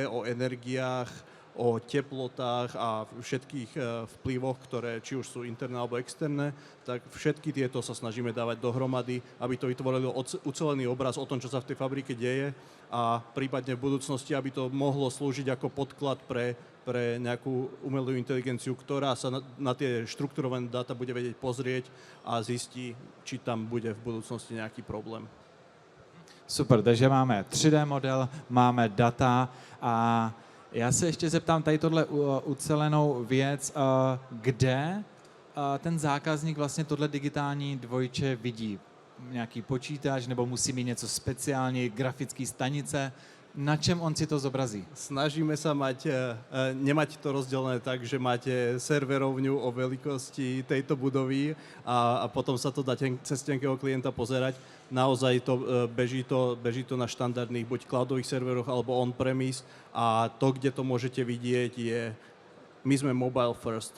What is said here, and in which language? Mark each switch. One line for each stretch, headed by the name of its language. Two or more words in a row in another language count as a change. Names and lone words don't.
Slovak: o energiách, o teplotách a všetkých vplyvoch, ktoré či už sú interné alebo externé, tak všetky tieto sa snažíme dávať dohromady, aby to vytvorilo ucelený obraz o tom, čo sa v tej fabrike deje a prípadne v budúcnosti, aby to mohlo slúžiť ako podklad pre nejakú umelú inteligenciu, ktorá sa na tie štrukturované dáta bude vedieť pozrieť a zistí, či tam bude v budúcnosti nejaký problém.
Czech: Super, takže máme 3D model, máme data a já se ještě zeptám tady tohle ucelenou věc, kde ten zákazník vlastně tohle digitální dvojče vidí? Nějaký počítač nebo musí mít něco speciální, grafické stanice? Na čem on si to zobrazí?
Slovak: Snažíme sa nemať to rozdelené tak, že máte serverovňu o veľkosti tejto budovy a potom sa to dá cez tenkého klienta pozerať. Naozaj beží to na štandardných buď cloudových serveroch alebo on-premise a to, kde to môžete vidieť, my sme
English: mobile first.